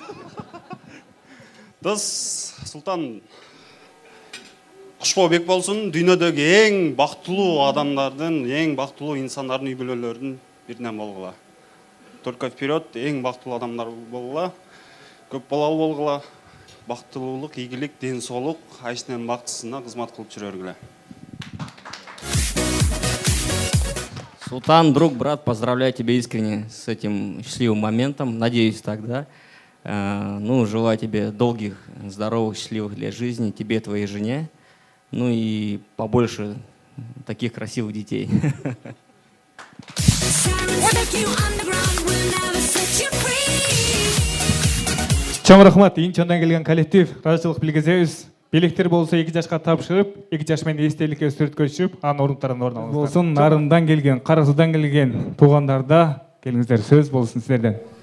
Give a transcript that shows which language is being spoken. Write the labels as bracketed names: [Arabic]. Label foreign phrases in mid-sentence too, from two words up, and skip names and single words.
[Kyrgyz] Дос Султан кушбобек болсун, дүйнөдөгү эң бактылуу адамдардын, эң бактылуу инсандардын үй бүлөлөрүнүн биринен болгула. [Russian] Только вперед, [Kyrgyz] эң бактылуу адамдар болгула. Көп балалуу болгула. Бактылуулук, ийгилик, ден соолук, айшынын бактысына кызмат кылып жүрө бергиле. Султан, [Russian] друг, брат, поздравляю тебя искренне с этим счастливым моментом. Надеюсь, тогда. Желаю тебе долгих, здоровых, счастливых лет жизни, тебе и твоей жене. И побольше таких красивых детей. [Kyrgyz] Чоң рахмат, Инчондон келген коллектив, ыраазычылык билгизебиз. Белектер болсо 2 жашка тапшырып, 2 жаш менен эстеликке сүрөткө анын ордуктарына орун алыңыздар. Болсун, Нарындан келген, Кара Суудан келген туугандарда келиңиздер, сөз болсун силерден.